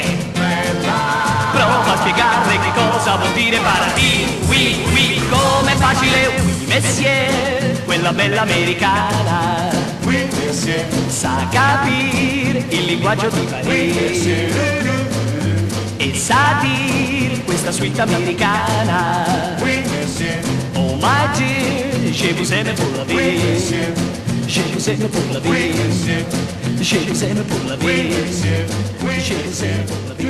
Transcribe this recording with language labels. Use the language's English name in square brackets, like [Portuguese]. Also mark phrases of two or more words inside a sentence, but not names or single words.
[Italian] Prova a spiegarle che cosa vuol dire paradis. [French] Oui, oui, [Italian] come è facile, [French] oui, monsieur. [Italian] Quella bella americana [French] Oui, monsieur. [Italian] sa capire il linguaggio di [French] Oui, [Italian] Parigi [French] monsieur. [Italian] e sa dire questa suite americana. [French] Oui, monsieur. [English] Oh my dear, [French] je vous aime pour la Oui, vie. monsieur. Je vous aime pour la Oui, vie. monsieur. Je vous aime pour la Oui, vie. monsieur. Oui, Je vous aime.